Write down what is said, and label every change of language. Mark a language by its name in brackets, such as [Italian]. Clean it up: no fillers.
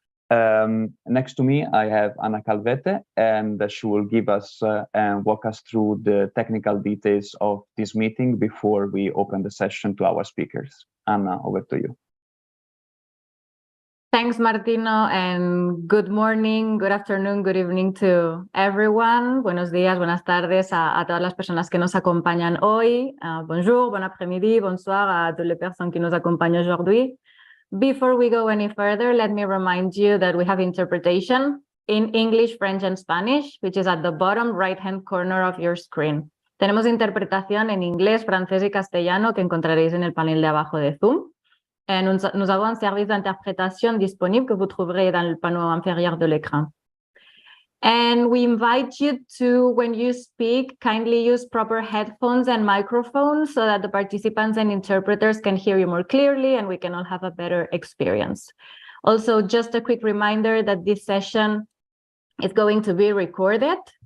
[English] Next to me, I have Anna Calvete, and she will give us and walk us through the technical details of this meeting before we open the session to our speakers. Anna, over to you. Thanks, Martino, and good morning, good afternoon, good evening to everyone. [Spanish] Buenos días, buenas tardes a todas las personas que nos acompañan hoy. [French] Bonjour, bon après-midi, bonsoir à toutes les personnes qui nous accompagnent aujourd'hui. [English] Before we go any further, let me remind you that we have interpretation in English, French, and Spanish, which is at the bottom right-hand corner of your screen. [Spanish] Tenemos interpretación en inglés, francés y castellano que encontraréis en el panel de abajo de Zoom. [French] Et nous avons un service d'interprétation disponible que vous trouverez dans le panneau inférieur de l'écran. [English] And we invite you to, when you speak, kindly use proper headphones and microphones so that the participants and interpreters can hear you more clearly and we can all have a better experience. Also, just a quick reminder that this session is going to be recorded.